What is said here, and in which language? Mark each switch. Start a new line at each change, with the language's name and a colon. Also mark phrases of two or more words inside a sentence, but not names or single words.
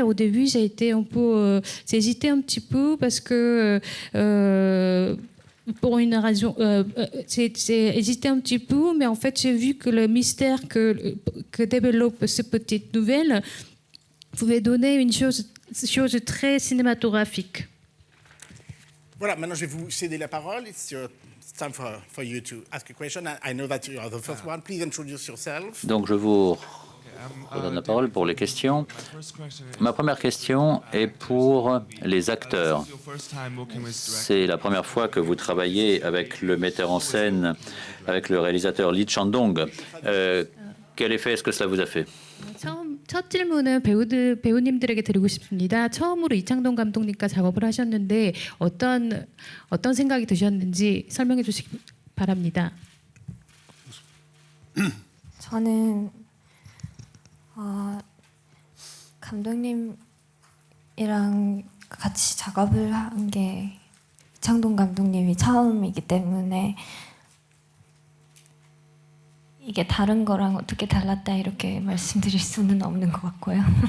French: Au début, j'ai hésité un petit peu parce que pour une raison, j'ai hésité un petit peu, mais en fait j'ai vu que le mystère que développe cette petite nouvelle pouvait donner une chose très cinématographique. Voilà, maintenant je vais vous céder la parole.
English: It's time for you to ask a question. I know that you are the first one. Please introduce yourself.
French: Donc je vous redonne la parole pour les questions. Ma première question est pour les acteurs. C'est la première fois que vous travaillez avec le metteur en scène, avec le réalisateur Lee Chang-dong. Quel effet est-ce que cela vous a fait?
Korean: 첫 질문은 배우님들에게 드리고 싶습니다. 처음으로 이창동 감독님과 작업을 하셨는데 어떤 생각이 드셨는지 설명해 주시기 바랍니다. 저는 감독님이랑 같이 작업을 한 게 이창동 감독님이 처음이기 때문에 이게 다른 거랑 어떻게 달랐다 이렇게 말씀드릴 수는 없는 것 같고요.